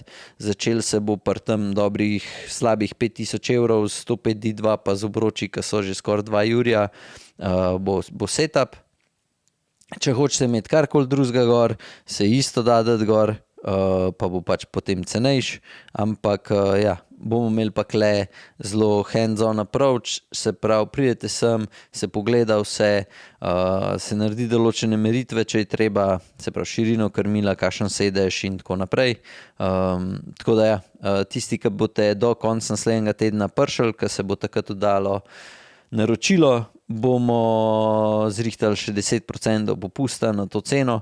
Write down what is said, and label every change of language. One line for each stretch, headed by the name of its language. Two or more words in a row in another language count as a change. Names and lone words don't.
Slovenian: Začel se bo pri tem dobrih slabih 5000 evrov, 105D2 pa z obroči, ki so že skoraj 2 jurja, bo setup. Če hočete imeti karkoli drugega gor, se isto da dati gor, pa bo pač potem cenejš, ampak ja, bomo imeli pa kle zelo
English: hands-on approach,
Slovenian: se pravi, pridete sem, se pogleda vse, se naredi določene meritve, če je treba, se pravi, širino krmila, kakšen sedež in tako naprej. Tako da ja, tisti, ki boste do konca naslednjega tedna prišli, ki se bo takrat oddalo naročilo, bomo zrihtali še 10% popusta na to ceno.